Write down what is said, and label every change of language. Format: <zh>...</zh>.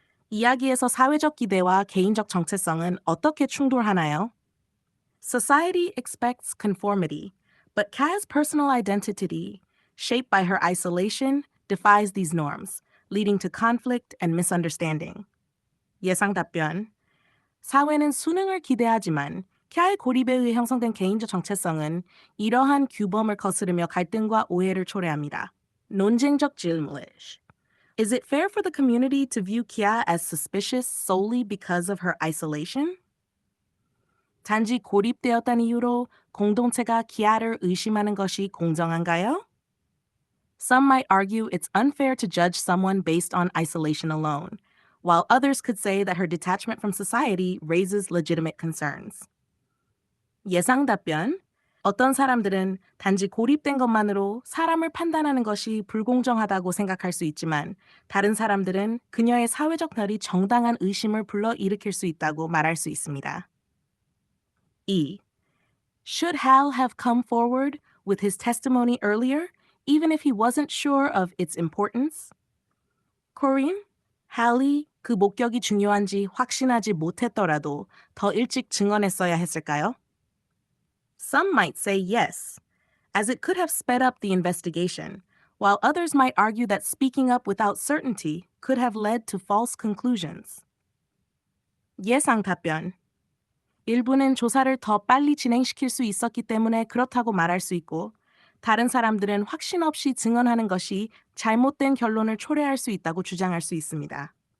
<ko>이야기에서 사회적 기대와 개인적 정체성은 어떻게 충돌하나요?</ko> <en>Society expects conformity, but Kaya's personal identity, shaped by her isolation, defies these norms, leading to conflict and misunderstanding.</en> <ko>예상 답변. 사회는 수능을 기대하지만 키아의 고립에 의해 형성된 개인적 정체성은 이러한 규범을 거스르며 갈등과 오해를 초래합니다. 논쟁적 질문.</ko> <en>Is it fair for the community to view Kia as suspicious solely because of her isolation?</en> <ko>단지 고립되었다는 이유로 공동체가 키아를 의심하는 것이 공정한가요?</ko> <en>Some might argue it's unfair to judge someone based on isolation alone, while others could say that her detachment from society raises legitimate concerns.</en> <ko>예상 답변. 어떤 사람들은 단지 고립된 것만으로 사람을 판단하는 것이 불공정하다고 생각할 수 있지만 다른 사람들은 그녀의 사회적 멸이 정당한 의심을 불러일으킬 수 있다고 말할 수 있습니다. 2.</ko> <en>Should Hal have come forward with his testimony earlier, even if he wasn't sure of its importance?</en> <ko>Corinne, Hal이 그 목격이 중요한지 확신하지 못했더라도 더 일찍 증언했어야 했을까요?</ko> <en>Some might say yes, as it could have sped up the investigation, while others might argue that speaking up without certainty could have led to false conclusions.</en> <ko>예상 답변. 일부는 조사를 더 빨리 진행시킬 수 있었기 때문에 그렇다고 말할 수 있고, 다른 사람들은 확신 없이 증언하는 것이 잘못된 결론을 초래할 수 있다고 주장할 수 있습니다.</ko>